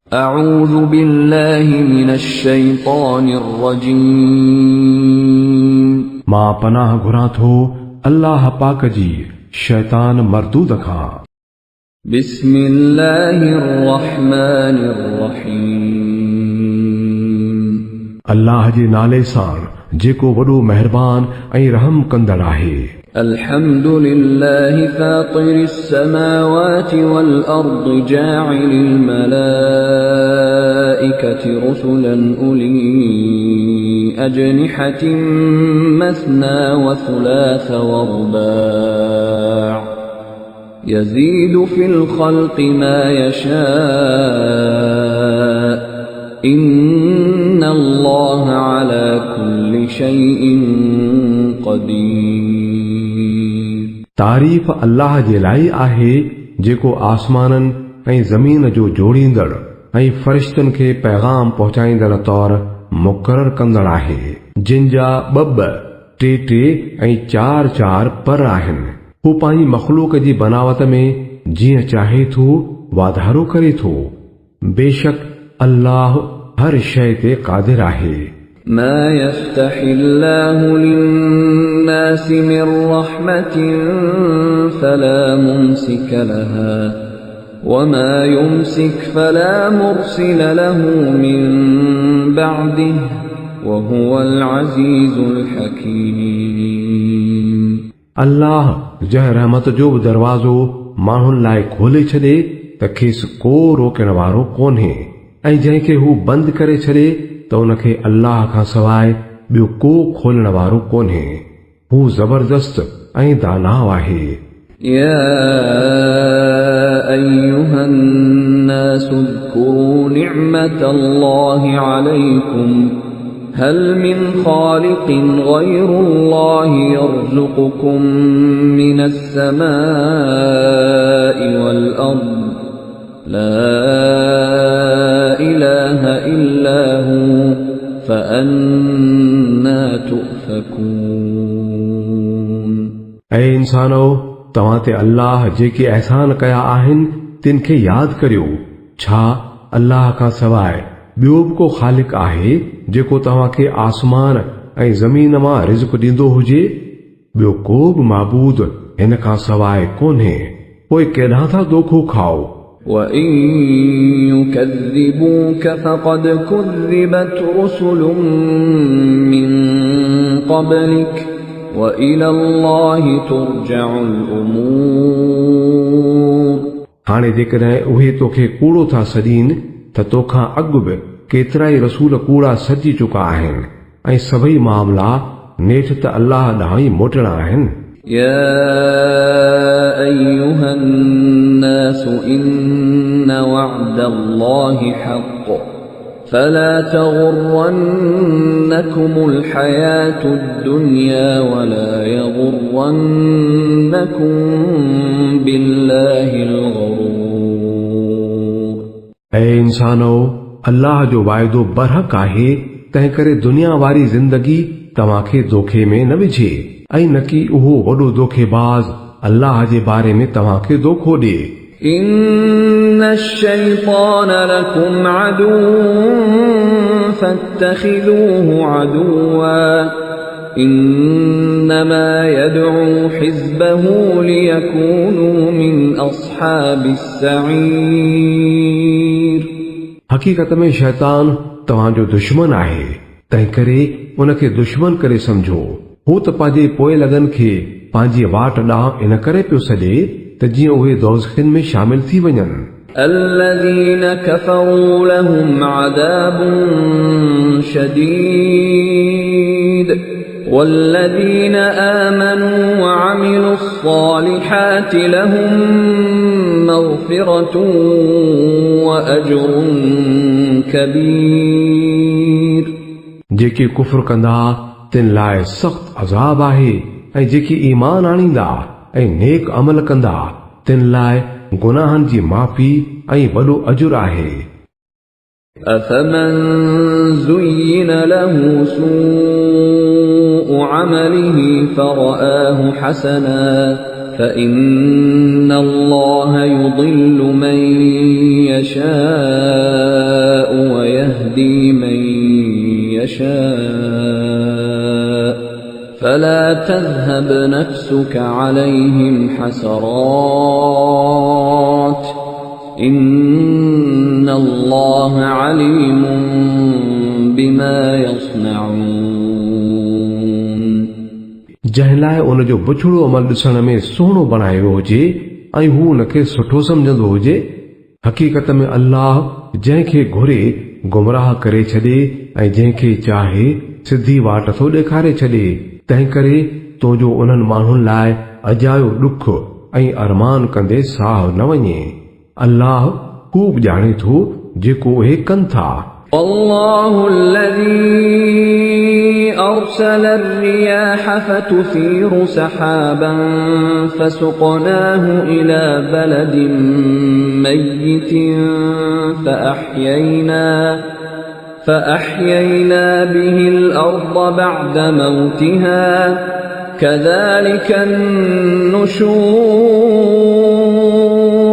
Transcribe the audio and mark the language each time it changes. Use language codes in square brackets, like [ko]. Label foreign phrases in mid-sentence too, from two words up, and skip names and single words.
[ar] أعوذ بالله من الشيطان الرجيم [sd] मां पनाह घुरां थो अल्लाह पाक जी शैतान मरदूद खां। [ar] بسم الله الرحمن الرحيم [sd] अल्लाह जे नाले सां जेको वॾो मेहरबान ऐं रहम कंदड़ आहे। [ar] الحمد لله فاطر السماوات والأرض جاعل الملائكة رسلا أولي أجنحة مثنى وثلاث ورباع يزيد في الخلق ما يشاء إن الله على كل شيء قدير। [sd] तारीफ़ अल्लाह जे लाइ आहे जेको आसमाननि ऐं ज़मीन जो जोड़ींदड़ ऐं फ़रिश्तनि खे पैगाम पहुचाईंदड़ तौर मुक़रर कंदड़ आहे, जिन जा ॿ टे टे ऐं चार चार पर आहिनि। हू पंहिंजी मख़लूक जी बनावट में जीअं चाहे थो वाधारो करे थो। बेशक अल्लाह हर शइ ते क़ादिर आहे। [ar] ما يفتح الله للناس من رحمة فلا ممسك لها وما يمسك فلا مرسل له من بعده وهو العزيز الحكيم। [sd] अल्लाह जंहिं रहमत जो बि दरवाज़ो माण्हुनि लाइ खोले छॾे त खेसि को रोकण वारो कोन्हे, ऐं जंहिंखे हू बंदि करे छॾे त उनखे अल्लाह खां सवाइ ॿियो को खोलण वारो कोन्हे। हू ज़बरदस्त ऐं दानाव आहे। [ar] يا أيها الناس اذكروا نعمة الله عليكم هل من خالق غير الله يرزقكم من السماء والأرض لا إله إلا هو فأنا تؤفكون। [sd] ऐं इंसानो, तव्हां ते अल्लाह जेके अहसान कया आहिनि तिन खे यादि करियो। छा अल्लाह खां सवाइ ॿियो बि को ख़ालिक आहे जेको तव्हां खे आसमान ऐं ज़मीन मां रिज़्क़ ॾींदो हुजे? ॿियो को बि माबूद हिन खां सवाइ कोन्हे। पोइ केॾांहुं था दोखो खाओ? [ar] وَإِن يُكَذِّبُوكَ فَقَدْ كُذِّبَتْ رُسُلٌ مِّن قَبْلِكَ وَإِلَى اللَّهِ تُرْجَعُ الْأُمُورُ। [sd] हाणे जेकॾहिं उहे तोखे कूड़ो था सॾीनि त तोखां अॻु बि केतिरा ई रसूल कूड़ा सॾी चुका आहिनि ऐं सभई मामला नेठ त अल्लाह ॾांहुं ई मोटणा आहिनि। [ar] يا أيها الناس إن وعد الله حق فلا تغرنكم الحياة الدنيا ولا يغرنكم بالله الغرور। [sd] ऐं इंसानो, अल्लाह जो वाइदो बरहक आहे, तंहिं करे दुनिया वारी ज़िंदगी तव्हांखे दोखे में न विझे ऐं न कि उहो वॾो दोखेबाज़ अल्लाह जे बारे में तव्हांखे दोखो ॾे। [ar] إن الشيطان لكم عدو فاتخذوه عدوا إنما يدعو حزبه ليكونوا من أصحاب السعير। [sd] हक़ीक़त में शैतान तव्हांजो दुश्मन आहे, तंहिं करे उनखे दुश्मन करे समझो। हू त पंहिंजे पोइ लगन खे पंहिंजी वाट ॾांहुं इन करे पियो सॾे त जीअं उहे दोज़ख़िन में शामिल थी वञनि। [ar] الذين كفروا لهم عذاب شديد والذين آمنوا وعملوا الصالحات لهم مغفرة وأجر كبير। [sd] जेके कुफ्र कंदा तिन लाइ सख़्त अज़ाब आहे, ऐं जेके ईमान आणींदा ऐं नेक अमल कंदा तिन लाइ गुनाहनि जी माफ़ी ऐं वॾो अजुर आहे। [ar] أفمن زين له سوء عمله فرآه حسنا فإن الله يضل من يشاء يهدي من يشاء فلا تذهب نفسك عليهم حسرات إن الله عليم بما يصنعون [sd] जंहिं लाइ उन जो बुछड़ो अमल ॾिसण में सुहिणो बणायो हुजे ऐं हू उनखे सुठो सम्झंदो हुजे, हक़ीक़त में अल्लाह जंहिंखे घुरे गुमराह करे छॾे ऐं जंहिंखे चाहे सिधी वाट थो ॾेखारे छॾे। तंहिं करे तुंहिंजो उन्हनि माण्हुनि लाइ अजायो ॾुख ऐं अरमान कंदे साह न वञे। अल्लाह खूब ॼाणे थो जेको उहे कनि था। [ar] والله الذي أرسل الرياح فتثير سحابا فسقناه إلى بلد ميت فأحيينا به الأرض بعد موتها كذلك النشور